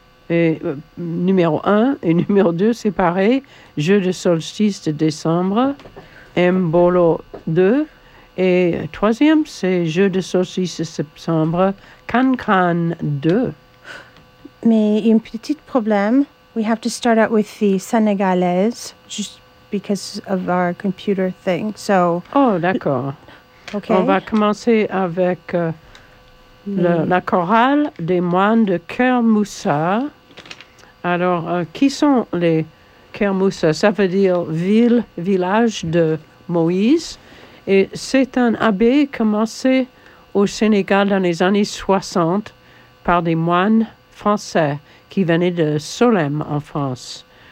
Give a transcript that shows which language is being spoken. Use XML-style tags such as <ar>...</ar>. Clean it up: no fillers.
<fr>Et numéro 1 et numéro 2, c'est pareil. Jeu de solstice de décembre, Mbolo 2. Et troisième, c'est jeu de solstice de septembre, Cancan 2. Mais il y a un petit problème.</fr> <en>We have to start out with the Senegalese, just because of our computer thing. So.</en> <fr>Oh, d'accord.</fr> <en>Okay.</en> <fr>On va commencer avec la chorale des moines de Ker Moussa. Alors, qui sont les Ker Moussa? Ça veut dire ville, village de Moïse. Et c'est un abbé commencé au Sénégal dans les années 60 par des moines français qui venaient de Solem en France.</fr>